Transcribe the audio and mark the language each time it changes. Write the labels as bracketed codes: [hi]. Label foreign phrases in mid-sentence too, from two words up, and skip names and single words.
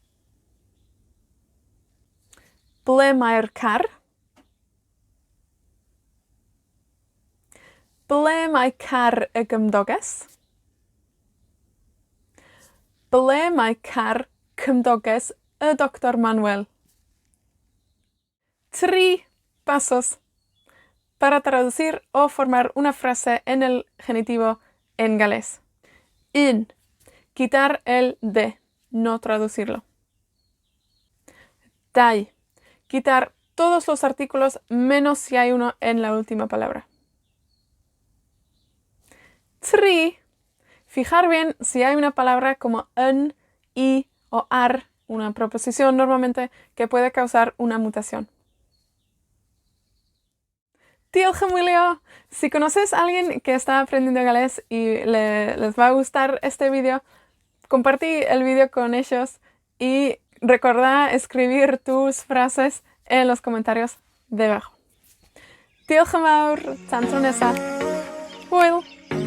[cy] Ble mae'r car? Ble mae car y gymdoges? Ble mae car cymdoges y Dr. Manuel? [es] 3 pasos para traducir o formar una frase en el genitivo en galés. 1. Quitar el de, no traducirlo. 2. Quitar todos los artículos menos si hay uno en la última palabra. 3. Fijar bien si hay una palabra como yn, i o ar, una preposición normalmente que puede causar una mutación. [cy] Diolch am wylio! [es] Si conoces a alguien que está aprendiendo galés y les va a gustar este video, compartí el video con ellos y recuerda escribir tus frases en los comentarios debajo. [cy] Diolch am fawr, tan tro nesa. Hwyl!